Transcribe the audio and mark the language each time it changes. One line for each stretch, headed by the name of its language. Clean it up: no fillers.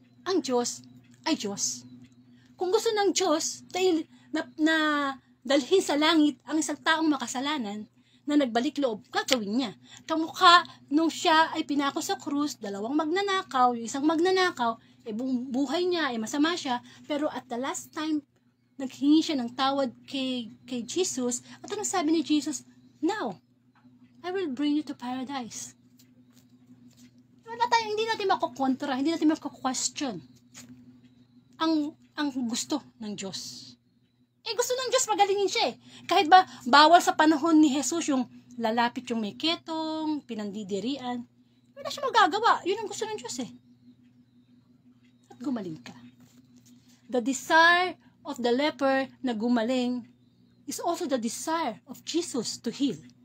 Filipino: Ang Diyos ay Diyos. Kung gusto ng Diyos na dalhin sa langit ang isang taong makasalanan na nagbalik loob, gagawin niya. Kamukha nung siya ay pinako sa krus, dalawang magnanakaw, yung isang magnanakaw, buhay niya, masama siya, pero
English: at the last time,
Filipino: naghingi siya ng tawad kay Jesus, at anong sabi ni Jesus?
English: Now, I will bring you to paradise.
Filipino: Hindi natin makukontra, hindi natin maku-question ang gusto ng Diyos. Gusto ng Diyos pagalingin siya eh. Kahit ba bawal sa panahon ni Jesus yung lalapit yung may ketong, pinandidirian, wala siya magagawa. Yun ang gusto ng Diyos eh. At gumaling ka.
English: The desire of the leper
Filipino: na gumaling
English: is also the desire of Jesus to heal.